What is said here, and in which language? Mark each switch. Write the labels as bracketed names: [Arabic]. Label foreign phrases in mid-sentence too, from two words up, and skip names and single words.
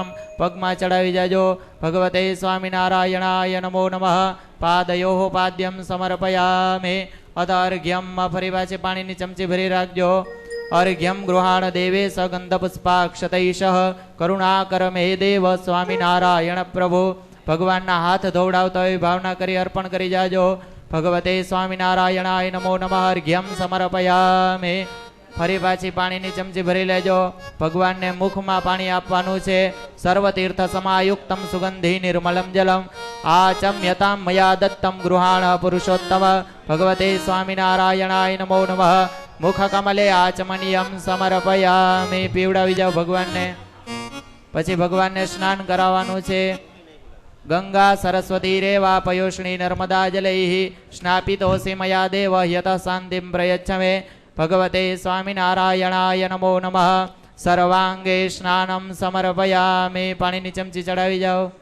[Gujarati] પગમા ચઢાવી જાજો। [Sanskrit] भगवते स्वामिनारायणाय नमो नमः। पादयोः पाद्यं समर्पयामि। अथ अर्घ्यम [Gujarati] ફરી પાછી પાણીની ચમચી ભરી રાખજો। [Sanskrit] अर्घ्यम गृहाण देवेश गंधपुष्पाक्षतैषः करुणाकर मे देव स्वामिनारायण प्रभु। [Gujarati] ભગવાન હાથ ધોવડાવતા હોય ભાવના કરી અર્પણ કરી જાજો। [Sanskrit] भगवते स्वामिनारायणाय नमो नमः। अर्घ्यम समर्पयामि। [Gujarati] ફરી પાછી પાણીની ચમચી ભરી લેજો। ભગવાન ને મુખ માં પાણી આપવાનું છે। [Sanskrit] सर्वतीर्थ समायुक्तं सुगंधी निर्मलम जलम आचम्यतां मया दत्तं गृहाण पुरुषोत्तम भगवते स्वामिनारायणाय नमो नमः मुखकमले आचमनीयं समर्पयामि [Gujarati] પીવડાવી જાવ ભગવાનને પછી ભગવાનને સ્નાન કરાવવાનું છે [Sanskrit] गंगा सरस्वती रेवा पयोष्णी नर्मदा जलैः स्नापितोऽसि मया देव यतः शान्तिं प्रयच्छ मे भगवते स्वामिनारायणाय नमो नमः सर्वांगे स्नानं समर्पयामि [Gujarati] પાણીની ચમચી ચઢાવી જાઓ